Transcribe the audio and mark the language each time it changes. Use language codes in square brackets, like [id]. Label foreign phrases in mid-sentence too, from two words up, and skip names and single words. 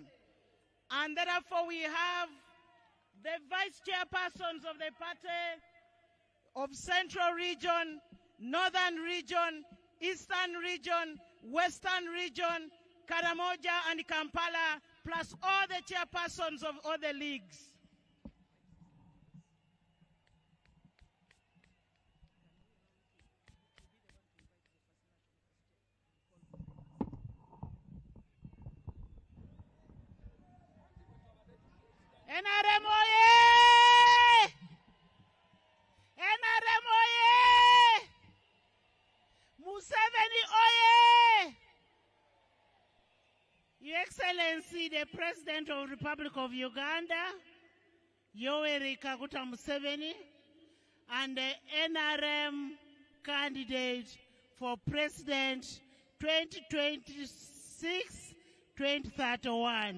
[en] And therefore we have the vice chairpersons of the party of Central Region, Northern Region, Eastern Region, Western Region, Karamoja and Kampala, plus all the chairpersons of all the leagues. NRM oye! NRM oye! Museveni oye! Your Excellency, the President of the Republic of Uganda, Yoweri Kaguta Museveni, and the NRM candidate for President 2026-2031.